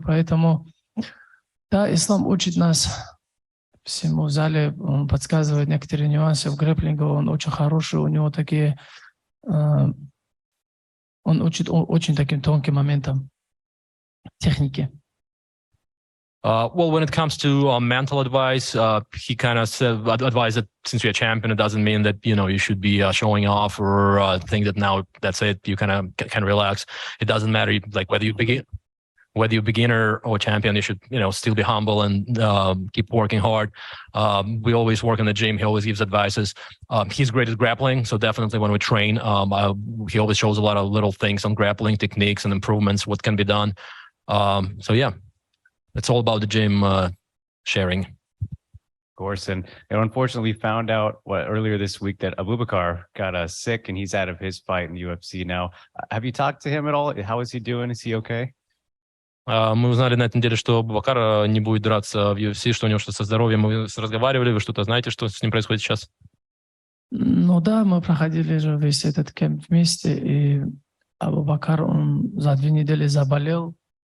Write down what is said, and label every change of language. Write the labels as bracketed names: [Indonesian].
[Russian] Поэтому, да, ислам учит нас всему в зале, он подсказывает некоторые нюансы в грэпплинге, он очень хороший, у него такие... Он учит очень таким тонким моментам техники. [English] Well, when it comes to mental advice, he kind of said, advised that since you're a champion, it doesn't mean that, you should be showing off or think that now that's it. You kind of can relax. It doesn't matter, like whether you're beginner or champion, you should, still be humble and keep working hard. We always work in the gym. He always gives advices. He's great at grappling. So definitely when we train, he always shows a lot of little things on grappling techniques and improvements, what can be done. So yeah. It's all about the gym sharing. Of course. And unfortunately, we found out earlier this week that Abubakar got sick and he's out of his fight in the UFC now. Have you talked to him at all? How is he doing? Is he okay? [Russian] Мы узнали на этой неделе, что Абубакар не будет драться в UFC, что у него что-то со здоровьем. Мы разговаривали, вы что-то знаете, что с ним происходит сейчас? Да, мы проходили же весь этот кемп вместе, и Абубакар, он за 2 недели заболел.